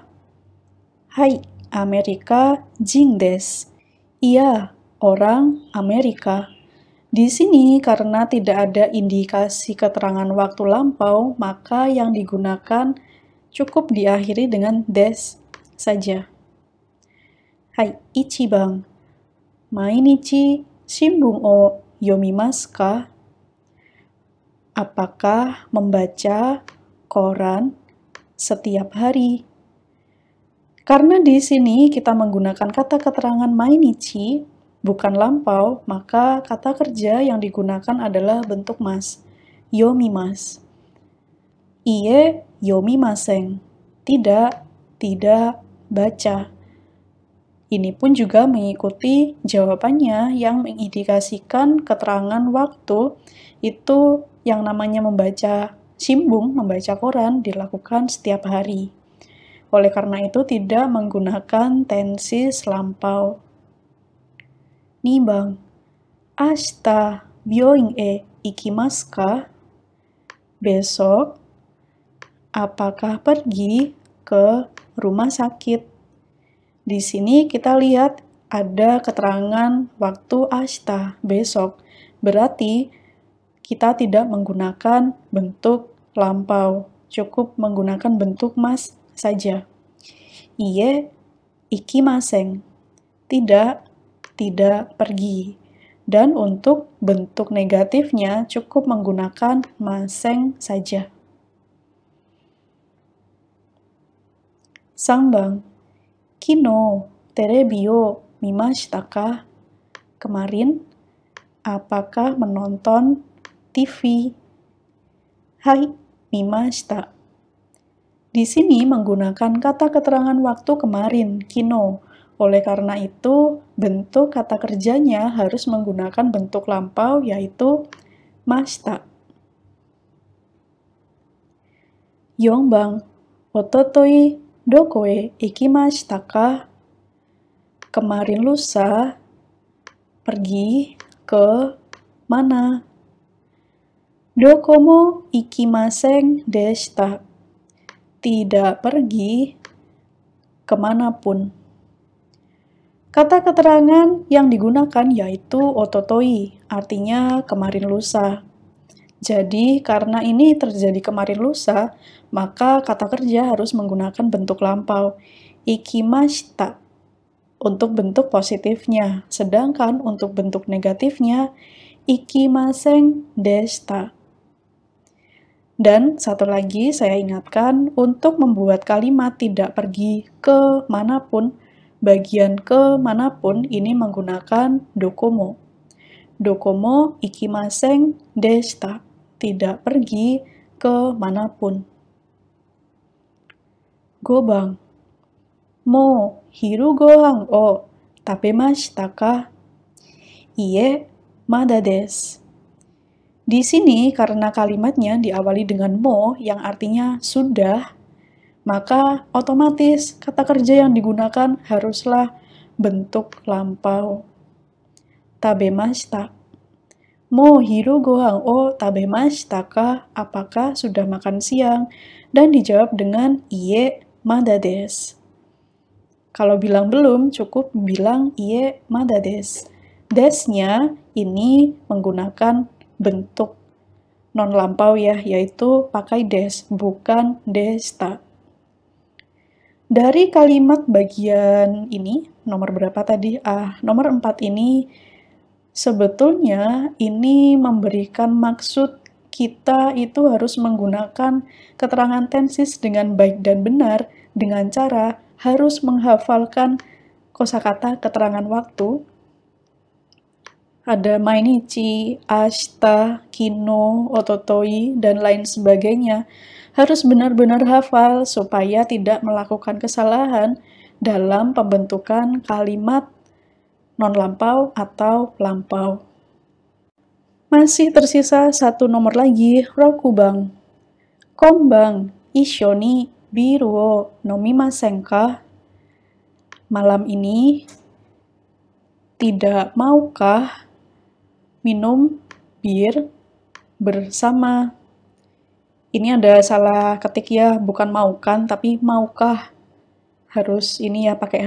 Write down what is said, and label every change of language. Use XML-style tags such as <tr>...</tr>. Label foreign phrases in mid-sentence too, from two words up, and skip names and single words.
<ja>はい、アメリカ人です.</ja> <id>Iya, orang Amerika. Di sini karena tidak ada indikasi keterangan waktu lampau, maka yang digunakan cukup diakhiri dengan des saja.</id> <ja>はい, 一番。毎日新聞を読みますか?</ja> <id>Apakah membaca koran setiap hari? Karena di sini kita menggunakan kata keterangan mainichi, bukan lampau, maka kata kerja yang digunakan adalah bentuk mas,</id> <ja>読みます. いいえ、読みません.</ja> <id>Tidak, tidak baca. Ini pun juga mengikuti jawabannya yang mengindikasikan keterangan waktu itu yang namanya membaca shimbun, membaca koran, dilakukan setiap hari. Oleh karena itu tidak menggunakan tenses lampau.</id> <ja>二番、明日病院へ行きますか?</ja> <id>Besok, apakah pergi ke rumah sakit? Di sini kita lihat ada keterangan waktu ashita, besok. Berarti kita tidak menggunakan bentuk lampau, cukup menggunakan bentuk mas saja.</id> <ja>いいえ、行きません.</ja> <id>Tidak, tidak pergi. Dan untuk bentuk negatifnya cukup menggunakan masen saja.</id> <ja>三番. 昨日テレビを見ましたか?</ja> <id>Kemarin, apakah menonton TV?</id> <ja>はい、見ました.</ja> <id>Di sini menggunakan kata keterangan waktu kemarin, kino. Oleh karena itu, bentuk kata kerjanya harus menggunakan bentuk lampau, yaitu mashita.</id> <ja>四番、一昨日どこへ行きましたか?</ja> <id>Kemarin lusa, pergi ke mana?</id> <ja>どこも行きませんでした.</ja> <id>Tidak pergi kemanapun. Kata keterangan yang digunakan yaitu ototoi, artinya kemarin lusa. Jadi, karena ini terjadi kemarin lusa, maka kata kerja harus menggunakan bentuk lampau, ikimashita, untuk bentuk positifnya. Sedangkan untuk bentuk negatifnya,</id> <ja>行きませんでした.</ja> <id>Dan satu lagi saya ingatkan, untuk membuat kalimat tidak pergi ke manapun, bagian ke manapun ini menggunakan dokomo.</id> <ja>どこも行きませんでした.</ja> <id>Tidak pergi ke manapun.</id> <ja>五番. もう昼ご飯を食べましたか? いいえ、まだです.</ja> <id>Di sini, karena kalimatnya diawali dengan mo, yang artinya sudah, maka otomatis kata kerja yang digunakan haruslah bentuk lampau.</id> <ja>食べました. もう昼ご飯を食べましたか?</ja> <id>Apakah sudah makan siang? Dan dijawab dengan</id> <ja>いいえ、まだです.</ja> <id>Kalau bilang belum, cukup bilang</id> <ja>いいえ、まだです.</ja> <id>Desnya ini menggunakan bentuk non lampau ya, yaitu pakai des, bukan deshita. Dari kalimat bagian ini, nomor berapa tadi? Nomor 4 ini, sebetulnya ini memberikan maksud kita itu harus menggunakan keterangan tensis dengan baik dan benar, dengan cara harus menghafalkan kosakata keterangan waktu. Ada</id> <ja>毎日、明日, 昨日、一昨日,</ja> <id>dan lain sebagainya. Harus benar-benar hafal supaya tidak melakukan kesalahan dalam pembentukan kalimat non-lampau atau lampau. Masih tersisa satu nomor lagi,</id> <ja>六番. 今晩、一緒にビールを飲みませんか?</ja> <id>Malam ini, tidak maukah minum bir bersama? Ini ada salah ketik ya, bukan maukan, tapi maukah. Harus ini ya pakai H.</id>